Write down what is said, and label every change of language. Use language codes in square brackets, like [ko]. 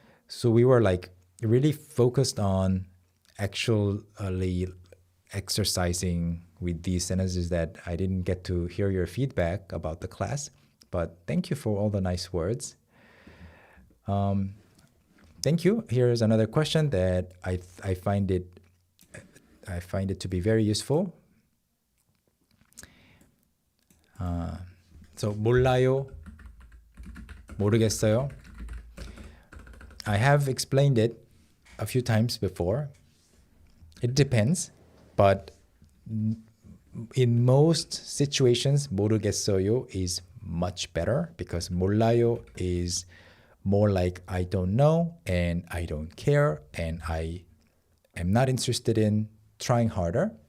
[en] So we were like really focused on actually exercising with these sentences that I didn't get to hear your feedback about the class. But thank you for all the nice words. Thank you. Here's another question that I find it to be very useful. [ko] So 몰라요, 모르겠어요. [en] I have explained it a few times before. It depends, but in most situations, 모르겠어요 is much better because 몰라요 is more like I don't know and I don't care and I am not interested in trying harder.